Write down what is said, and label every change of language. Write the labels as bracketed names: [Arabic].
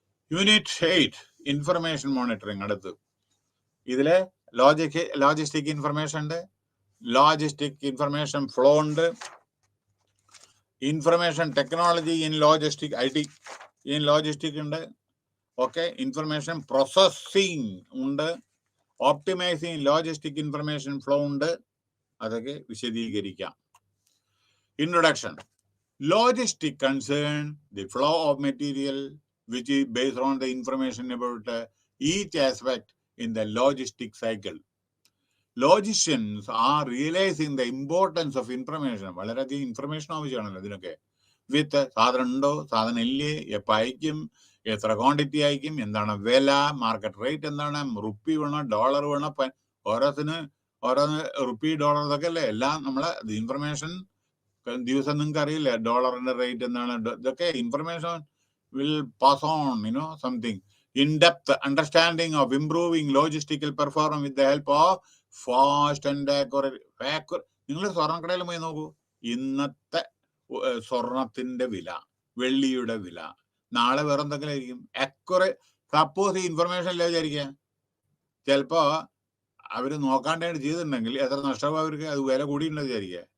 [Malayalam] Unit 8 information monitoring. അടുത്ത് ഇതിലെ logistic information ഉണ്ട്, ലോജിസ്റ്റിക് ഇൻഫർമേഷൻ ഫ്ലോ ഉണ്ട്, information technology in logistic, IT in logistic ഉണ്ട്. ഓക്കെ, ഇൻഫർമേഷൻ പ്രോസസ്സിംഗ് ഉണ്ട്, ഓപ്റ്റിമൈസിങ് ലോജിസ്റ്റിക് ഇൻഫർമേഷൻ ഫ്ലോ ഉണ്ട്. അതൊക്കെ വിശദീകരിക്കാം. Introduction. [English] Logistic concern the flow of material which is based on the information about each aspect in the logistic cycle. Logisticians are realizing the importance of information. [Malayalam] വളരെയധികം information ആവശ്യമാണല്ലോ ഇതിനൊക്കെ. വിത്ത് സാധനം ഉണ്ടോ, സാധനം ഇല്ലേ, എപ്പോൾ അയക്കും, എത്ര ക്വാണ്ടിറ്റി അയക്കും, എന്താണ് വില, മാർക്കറ്റ് റേറ്റ് എന്താണ്, റുപ്പി വേണോ ഡോളർ വേണോ, ഓരോന്ന് റുപ്പി ഡോളർ ഇതൊക്കെ അല്ലേ എല്ലാം നമ്മളെ ഇൻഫർമേഷൻ. ദിവസം നിങ്ങൾക്ക് അറിയില്ലേ ഡോളറിന്റെ റേറ്റ് എന്താണ്, ഇതൊക്കെ information [English] will pass on, something. In-depth understanding of improving logistical performance with the help of fast and accurate. [Malayalam] നിങ്ങൾ സ്വർണ്ണക്കടയിൽ പോയി നോക്കൂ, ഇന്നത്തെ സ്വർണത്തിന്റെ വില, വെള്ളിയുടെ വില, നാളെ വേറെ എന്തെങ്കിലും ആയിരിക്കും. അക്യുറേറ്റ്. സപ്പോസ് ഈ ഇൻഫർമേഷൻ ഇല്ല വിചാരിക്കുക, ചിലപ്പോ അവര് നോക്കാണ്ടായിട്ട് ചെയ്തിട്ടുണ്ടെങ്കിൽ എത്ര നഷ്ടമാവും അവർക്ക്, അത് വില കൂടിയിട്ടുണ്ടെന്ന് വിചാരിക്കുക.